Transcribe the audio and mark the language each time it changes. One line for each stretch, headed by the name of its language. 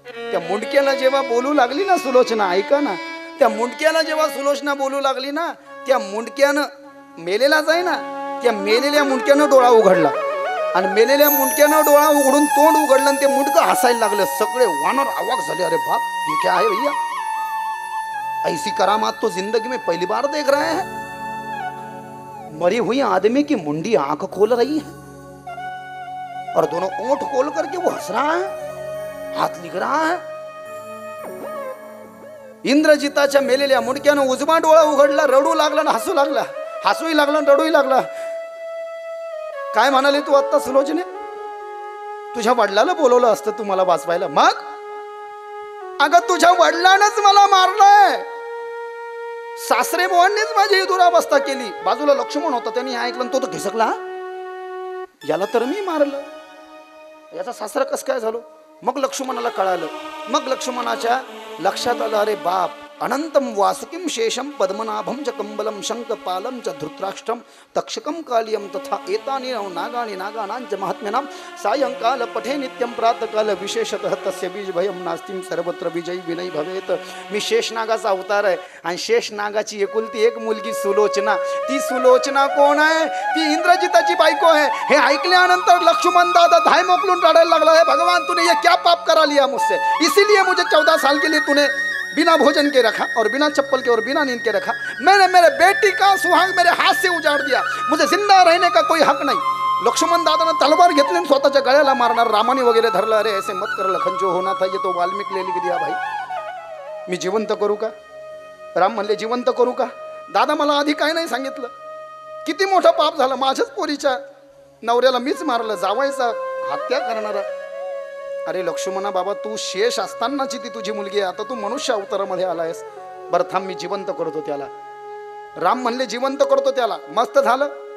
Marathi: त्या मुंडक्याला जेव्हा बोलू लागली ना सुलोचना, ऐका ना, त्या मुंडक्याला जेव्हा सुलोचना बोलू लागली ना, त्या मुंडक्यानं मेलेलाच आहे ना, त्या मेलेल्या मुंडक्यानं डोळा उघडला आणि मेलेल्या मुंडक्यानं डोळा उघडून तोंड उघडलं आणि ते मुंडकं हसायला लागलं. सगळे वानर अवाक झाले.
Hindi: अरे बाप, ये क्या है भैया, ऐसी करामात तो जिंदगी में पहली बार देख रहे हैं. मरी हुई आदमी की मुंडी आंख खोल रही है और दोनों ओंठ खोल करके वो हंस रहा है, हाथ लिख रहा है.
Marathi: इंद्रजिताच्या मेलेल्या मुंडक्यानं उजवा डोळा उघडला, रडू लागला ना हसू लागला. हसूही लागला रडूही लागला. काय म्हणाले तू आता सुलोचने? तुझ्या वडिलाला बोलवलं असतं तू मला वाचवायला. मग अगं तुझ्या वडिलानंच मला मारलंय. सासरे बुवांनीच माझी दुरावस्था केली. बाजूला लक्ष्मण होता, त्यांनी ऐकलं तो तर घिसकला. याला तर मी मारलं, याचा सासरा कस काय झालो? मग लक्ष्मणाला कळालं. मग लक्ष्मणाच्या लक्षात आलं, अरे बाप,
Sanskrit: अनंतम वासुकिम शेषम पद्मनाभम च कंबलम शंखपालम च धृतराष्ट्रम तक्षकम कालियम तथा एतानि नागानि नागानांच महात्म्यानां सायंकाल पठे नित्यम प्रातःकाल विशेषतः तस्य बीज भयम नास्तिम सर्वत्र विजयी विनय भवेत.
Marathi: मी शेषनागाचा अवतार आहे आणि शेषनागाची एकुलती एक मुलगी सुलोचना. ती सुलोचना कोण आहे? ती इंद्रजिताची बायको आहे. हे ऐकल्यानंतर लक्ष्मण दादा धाय मोकलून रडायला लागला.
Hindi: है भगवान, तूने ये क्या पाप करा लिया मुझसे? इसीलिए मुझे 14 साल के लिए तूने बिना भोजन के रखा और बिना चप्पल के और बिना नींद के रखा. मैंने मेरे बेटी का सुहाग मेरे हाथ से उजाड़ दिया. मुझे जिंदा रहने का कोई हक नहीं.
Marathi: लक्ष्मण दादाने तलवार घेतली स्वतःच्या गळ्याला मारणार. रामाने वगैरे धरलं.
Hindi: अरे ऐसे मत कर लखन, जो होना था ये तो वाल्मिक ले लिख दिया भाई.
Marathi: मी जिवंत करू का? राम म्हणले जिवंत करू का? दादा मला आधी काय नाही सांगितलं. किती मोठा पाप झाला. माझ्याच पोरीच्या नवऱ्याला मीच मारलं, जावायचा हत्या करणारा. अरे लक्ष्मणा बाबा, तू शेष असतानाची ती तुझी मुलगी आहे. आता तू मनुष्य अवतारामध्ये आलायस. बरं थांब, मी जिवंत करतो त्याला. राम म्हणले जिवंत करतो त्याला. मस्त झालं.